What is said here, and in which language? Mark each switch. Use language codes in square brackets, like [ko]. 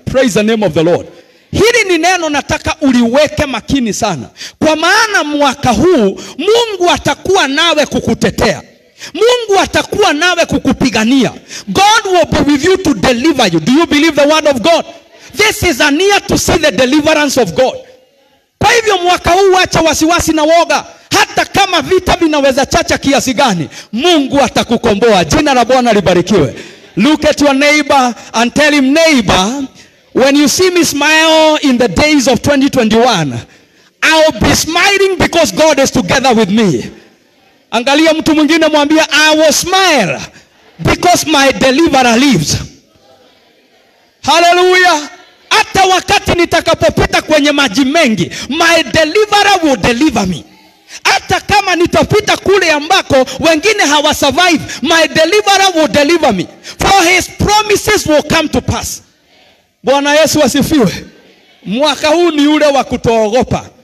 [en] Praise the name of the Lord. [sw] Hili ni neno nataka uliweke makini sana. Kwa maana mwaka huu Mungu atakuwa nawe kukutetea. Mungu atakuwa nawe kukupigania. [en] God will be with you to deliver you. Do you believe the word of God? This is an year to see the deliverance of God. [sw] Kwa hivyo mwaka huu acha wasiwasi na woga. Hata kama vita vinaweza chacha kiasi gani, Mungu atakukomboa. Jina la Bwana libarikiwe. [en] Look at your neighbor and tell him, neighbor, when you see me smile in the days of 2021, I'll be smiling because God is together with me. [sw] Angalia mtu mwingine mwambie, [en] I will smile because my deliverer lives. Hallelujah. [sw] Hata wakati nitakapopita kwenye maji mengi, [en] my deliverer will deliver me. [sw] Hata kama nitapita kule ambako wengine hawasurvive, [en] my deliverer will deliver me. For his promises will come to pass. [sw] Bwana Yesu asifiwe. Mwaka huu ni ule wa kutoogopa.